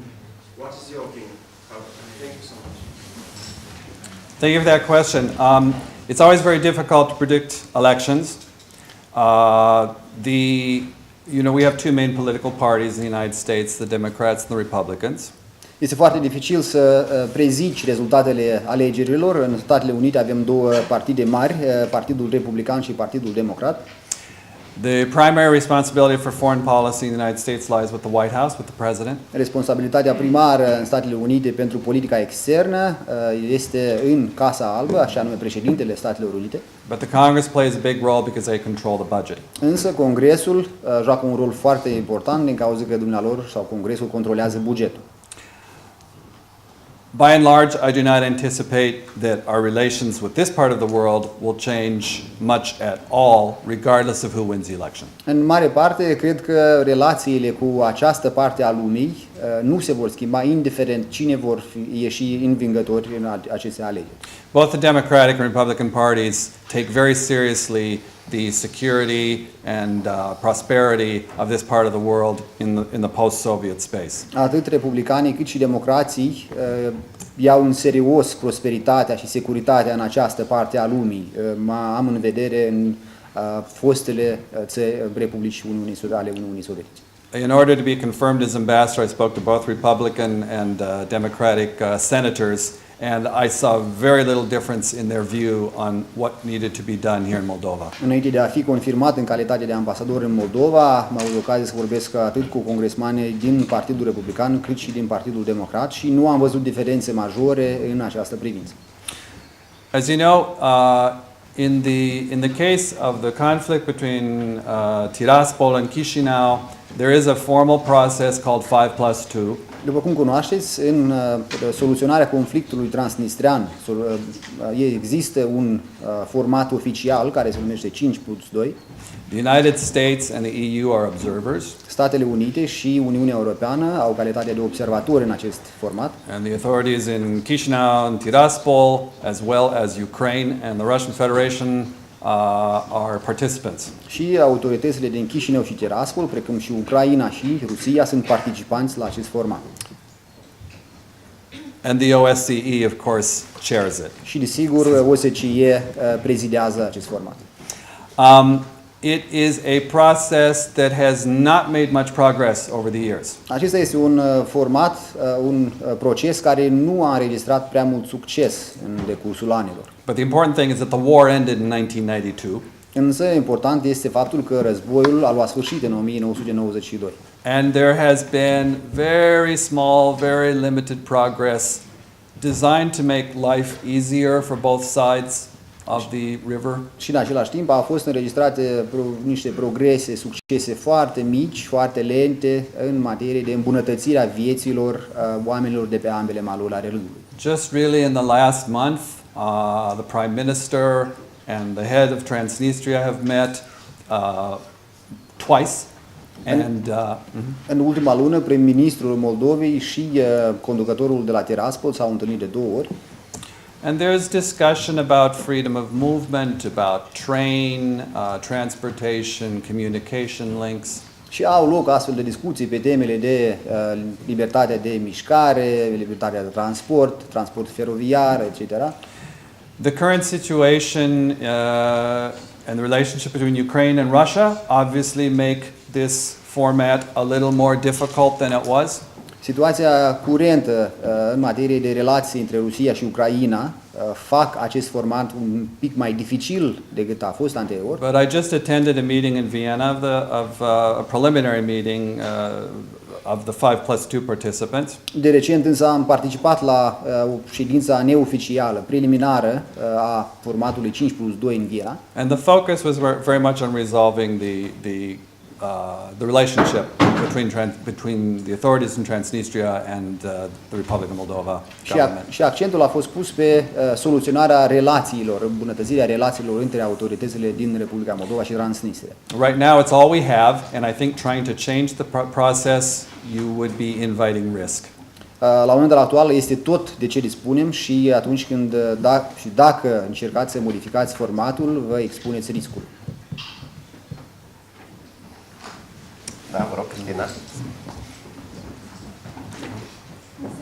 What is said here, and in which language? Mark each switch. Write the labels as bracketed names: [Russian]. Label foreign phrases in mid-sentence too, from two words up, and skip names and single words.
[English] What is your opinion? Thank you so much. Thank you for that question. It's always very difficult to predict elections. We have two main political parties in the United States, the Democrats and the Republicans. [Romanian] Este foarte dificil să prezici rezultatele alegerilor. În Statele Unite avem două partide mari, Partidul Republican și Partidul Democrat. [English] The primary responsibility for foreign policy in the United States lies with the White House, with the President. [Romanian] Responsabilitatea primară în Statele Unite pentru politica externă este în Casa Albă, așa nume președintele Statelor Unite. [English] But the Congress plays a big role because they control the budget. [Romanian] Însă Congresul joacă un rol foarte important din cauza că dumnealor sau Congresul controlează bugetul. [English] By and large, I do not anticipate that our relations with this part of the world will change much at all, regardless of who wins the election. [Romanian] În mare parte, cred că relațiile cu această parte a lumii nu se vor schimba, indiferent cine vor ieși învingători în aceste alegeri. [English] Both the Democratic and Republican parties take very seriously the security and prosperity of this part of the world in the post-Soviet space. [Romanian] Atât republicanii cât și democrații iau în serios prosperitatea și securitatea în această parte a lumii. Am în vedere în fostele republici ale Uniunii Sovietice. [English] In order to be confirmed as ambassador, I spoke to both Republican and Democratic senators, And I saw very little difference in their view on what needed to be done here in Moldova. [Romanian] Înainte de a fi confirmat în calitate de ambasador în Moldova, am avut ocazia să vorbesc atât cu congresmani din Partidul Republican, cât și din Partidul Democrat și nu am văzut diferențe majore în această privință. [English] As you know, in the case of the conflict between Tiraspol and Chișinău, there is a formal process called 5+2. [Romanian] După cum cunoașteți, în soluționarea conflictului transnistrian există un format oficial care se numește 5+2. [English] The United States and the EU are observers. [Romanian] Statele Unite și Uniunea Europeană au calitatea de observatori în acest format. [English] And the authorities in Chișinău and Tiraspol, as well as Ukraine and the Russian Federation, are participants. [Romanian] Și autoritățile din Chișinău și Tiraspol, precum și Ucraina și Rusia, sunt participanți la acest format. [English] And the OSCE, of course, chairs it. [Romanian] Și desigur, OSCE prezidează acest format. [English] It is a process that has not made much progress over the years. [Romanian] Acesta este un format, un proces care nu a înregistrat prea mult succes în decursul anilor. [English] But the important thing is that the war ended in 1992. [Romanian] Însă important este faptul că războiul a luat sfârșit în 1992. [English] And there has been very small, very limited progress designed to make life easier for both sides of the river. [Romanian] Și în același timp au fost înregistrate niște progrese, succese foarte mici, foarte lente în materie de îmbunătățirea vieților oamenilor de pe ambele maluri ale râului. [English] Just really in the last month, the Prime Minister and the head of Transnistria have met twice. [Romanian] În ultima lună, prim-ministrul Moldovei și conducătorul de la Tiraspol s-au întâlnit de 2 ori. [English] And there's discussion about freedom of movement, about train, transportation, communication links. [Romanian] Și au loc astfel de discuții pe temele de libertatea de mișcare, libertatea de transport, transport feroviar, etc. [English] The current situation and the relationship between Ukraine and Russia obviously make this format a little more difficult than it was. [Romanian] Situația curentă în materie de relații între Rusia și Ucraina fac acest format un pic mai dificil decât a fost anterior. [English] But I just attended a meeting in Vienna a preliminary meeting of the 5+2 participants. [Romanian] De recent însă am participat la o ședință neoficială, preliminară a formatului 5+2 în Viena. [English] And the focus was very much on resolving the relationship between the authorities in Transnistria and the Republic of Moldova government. [Romanian] Și accentul a fost pus pe soluționarea relațiilor, îmbunătățirea relațiilor între autoritățile din Republica Moldova și Transnistria. [English] Right now it's all we have, and I think trying to change the process, you would be inviting risk. [Romanian] La momentul actual este tot de ce dispunem și atunci când dacă încercați să modificați formatul, vă expuneți riscul. Da, vă rog, Cristina. Mr.